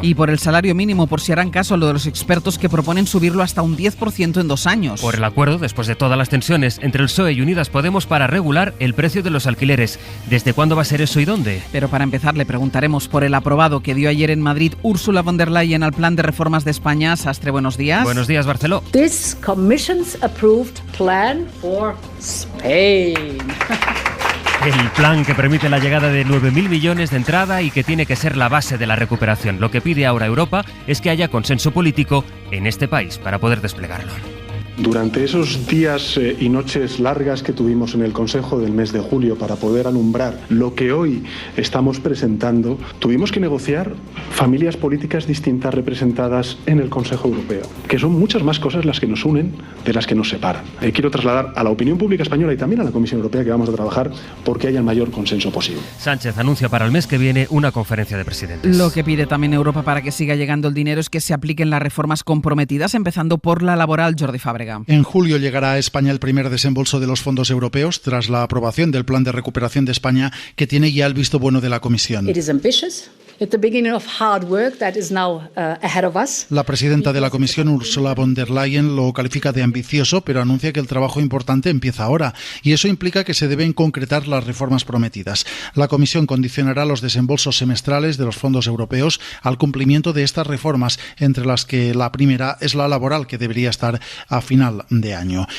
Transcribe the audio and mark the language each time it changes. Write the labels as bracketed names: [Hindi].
[Spanish] Y por el salario mínimo, por si harán caso a lo de los expertos que proponen subirlo hasta un 10% en 2 años. Por el acuerdo, después de todas las tensiones entre el PSOE y Unidas Podemos, para regular el precio de los alquileres. ¿Desde cuándo va a ser eso y dónde? Pero para empezar le preguntaremos por el aprobado que dio ayer en Madrid Ursula von der Leyen al plan de reformas de España. Sastre, buenos días. Buenos días, Barceló. [English] This Commission's approved plan for Spain. [Spanish] El plan que permite la llegada de 9.000 millones de entrada y que tiene que ser la base de la recuperación. Lo que pide ahora Europa es que haya consenso político en este país para poder desplegarlo. Durante esos días y noches largas que tuvimos en el Consejo del mes de julio para poder alumbrar lo que hoy estamos presentando, tuvimos que negociar familias políticas distintas representadas en el Consejo Europeo, que son muchas más cosas las que nos unen de las que nos separan. Quiero trasladar a la opinión pública española y también a la Comisión Europea que vamos a trabajar porque haya el mayor consenso posible. Sánchez anuncia para el mes que viene una conferencia de presidentes. Lo que pide también Europa para que siga llegando el dinero es que se apliquen las reformas comprometidas, empezando por la laboral. Jordi Fábrega. En julio llegará a España el primer desembolso de los fondos europeos tras la aprobación del Plan de Recuperación de España, que tiene ya el visto bueno de la Comisión. [English] It is ambitious. at the beginning of hard work that is now ahead of us. [Spanish] La presidenta de la Comisión, Ursula von der Leyen, lo califica de ambicioso, pero anuncia que el trabajo importante empieza ahora, y eso implica que se deben concretar las reformas prometidas. La Comisión condicionará los desembolsos semestrales de los fondos europeos al cumplimiento de estas reformas, entre las que la primera es la laboral, que debería estar a final de año.